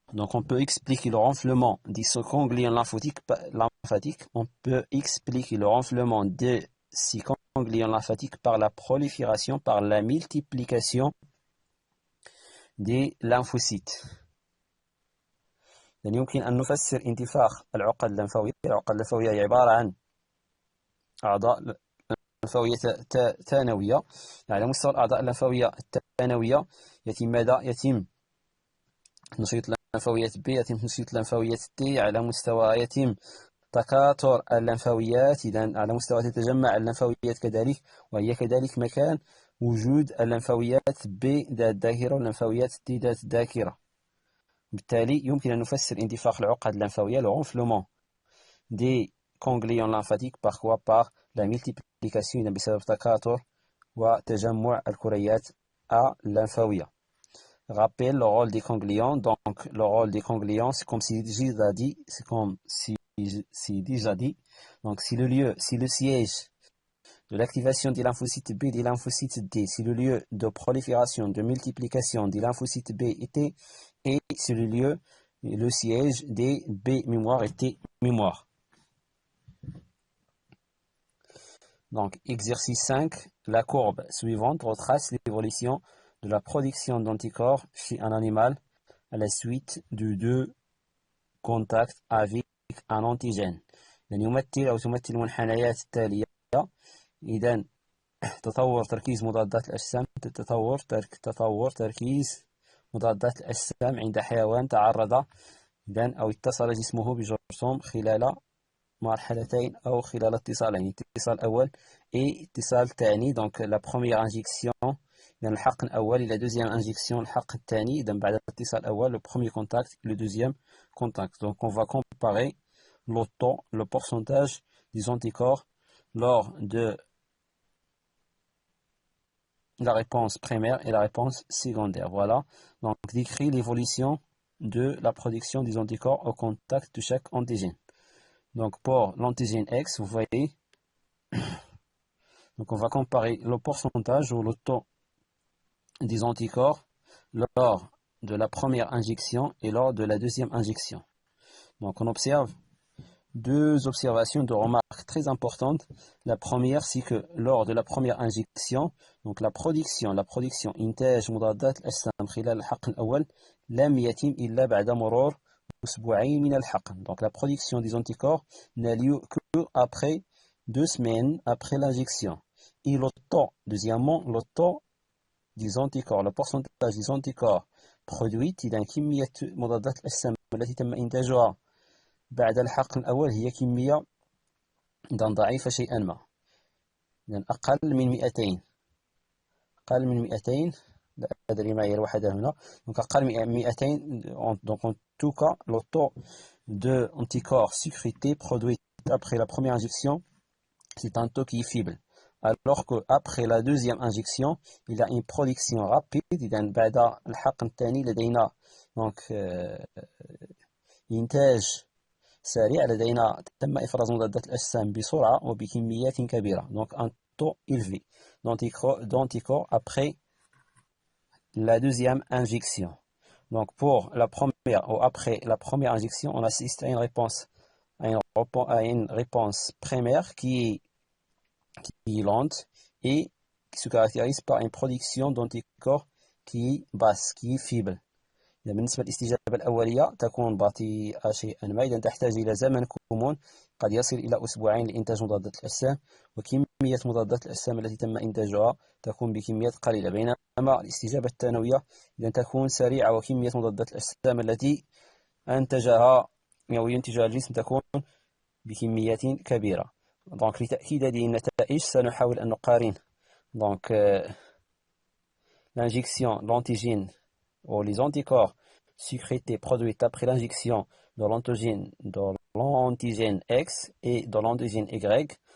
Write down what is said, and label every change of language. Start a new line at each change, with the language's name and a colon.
French: Donc on peut expliquer le renflement des ganglions lymphatiques. On peut expliquer le renflement de ces ganglions lymphatiques par la prolifération, par la multiplication des lymphocytes.
Arabic: يعني يمكن أن نفسر انتفاخ العقد اللمفاوية. العقد اللمفاوية هي عبارة عن أعضاء لمفاوية ثانوية. على مستوى الأعضاء اللمفاوية الثانوية يتم نشيط اللمفاويات B، يتم نشيط اللمفاويات T. على مستوى يتم تكاثر اللمفاويات، إذن على مستوى تتجمع اللمفاويات كذلك، وهي كذلك مكان وجود اللمفاويات B ذات ذاكرة واللمفاويات T ذات ذاكرة. بالتالي يمكن أن نفسر انتفاخ العقد اللمفاوية le renflement des ganglions lymphatiques par la multiplication بسبب تكاثر وتجمع الكريات اللمفاوية.
French: Rappelle le rôle des ganglions. Donc le rôle des ganglions, c'est comme si déjà dit, donc c'est le siège de l'activation des lymphocytes B et des lymphocytes D, c'est le lieu de prolifération, de multiplication des lymphocytes B et T, et c'est le siège des B mémoire et T mémoire. Donc, exercice 5, la courbe suivante retrace l'évolution de la production d'anticorps chez un animal à la suite de 2 contacts avec un antigène.
Arabic: يعني يمثل أو تمثل المنحنيات التالية. إذن تطور تركيز مضادات الأجسام، تطور تركيز مضادات الأجسام عند حيوان تعرض أو اتصل جسمه بجرثوم خلال مرحلتين أو خلال اتصالين، اتصال أول et اتصال ثاني.
French: Donc la première injection يعني الحقن الأول، la deuxième injection الحقن الثاني. إذن بعد الاتصال الأول le premier contact et le deuxième contact. Donc on va comparer le pourcentage des anticorps lors de la réponse primaire et la réponse secondaire. Voilà, donc décrit l'évolution de la production des anticorps au contact de chaque antigène. Donc pour l'antigène X, vous voyez, donc on va comparer le pourcentage ou le taux des anticorps lors de la première injection et lors de la deuxième injection. Donc on observe 2 observations de remarques très importantes.
Arabic: La première, c'est que lors de la première injection, donc la production إنتاج مضادات الأجسام خلال الحقن الأول لم يتم إلا بعد مرور أسبوعين من الحقن.
French: Donc la production des anticorps n'a lieu que après 2 semaines après l'injection.
Arabic: Et le taux, deuxièmement, le taux des anticorps, le pourcentage des anticorps produits إذا كمية مضادات الأجسام التي تم إنتاجها بعد الحقن الأول هي كمية ضعيفة شيئا ما، يعني أقل من 200. لا أدري ما هي الوحدة هنا. Donc أقل من 200.
French: Donc en tout cas, le taux de anticorps sécrétés produits après la première injection, c'est un taux qui est faible. Alors qu'après la deuxième injection, il y a une production rapide. إذا بعد الحقن الثاني لدينا donc
Arabic: إنتاج سريع، لدينا تم إفراز مضادات الأجسام بسرعة وبكميات كبيرة.
French: Donc un taux élevé d'anticorps après la deuxième injection. Donc pour la première ou après la première injection, on assiste à une réponse primaire qui est lente et qui se caractérise par une production d'anticorps qui est basse, qui est faible.
Arabic: بالنسبة للاستجابة الأولية تكون بطيئة شيئا ما، إذا تحتاج إلى زمن كمون قد يصل إلى أسبوعين لإنتاج مضادات الأجسام، وكمية مضادات الأجسام التي تم إنتاجها تكون بكميات قليلة. بينما الاستجابة الثانوية إذا تكون سريعة وكمية مضادات الأجسام التي أنتجها أو ينتجها الجسم تكون بكميات كبيرة.
French: دونك لتأكيد هذه النتائج سنحاول أن نقارن donc l'injection d'antigène ou les anticorps sécrétés produits après l'injection de l'antigène X et de l'antigène Y.